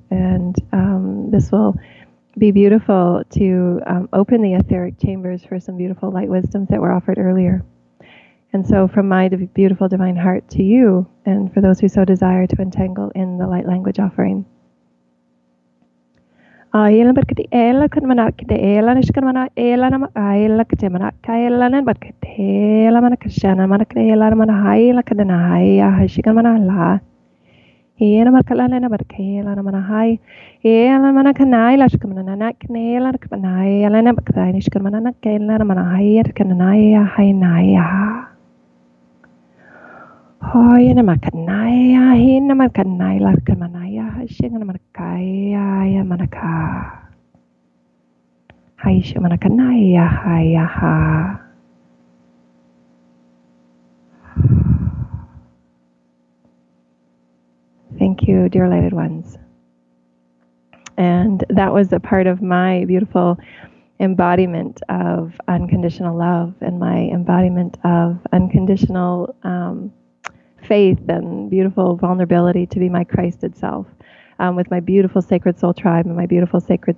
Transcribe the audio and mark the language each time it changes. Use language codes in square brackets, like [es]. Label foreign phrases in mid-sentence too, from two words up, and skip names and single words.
[en] And this will be beautiful to open the etheric chambers for some beautiful light wisdoms that were offered earlier. And so from my beautiful divine heart to you, and for those who so desire to entangle in the light language offering. Ayla barkati ela kan manakte ela nishkan mana ela nama ayla kate manaka ela nan barkate ela manakashana manakte ela mana hayla kadana haya hashikan mana la ela markala na barke ela mana hay ela manakana ela shkan mana nakne ela kana ela na bakta nishkan mana nakela mana hayya kana ya haynaya hoy na makanaya hin na makanaya la kanaya hashin na makaya ya manaka hayish manakanaya haya ha. Thank you, dear lighted ones. And that was a part of my beautiful embodiment of unconditional love and my embodiment of unconditional faith and beautiful vulnerability to be my Christed self, with my beautiful sacred soul tribe and my beautiful sacred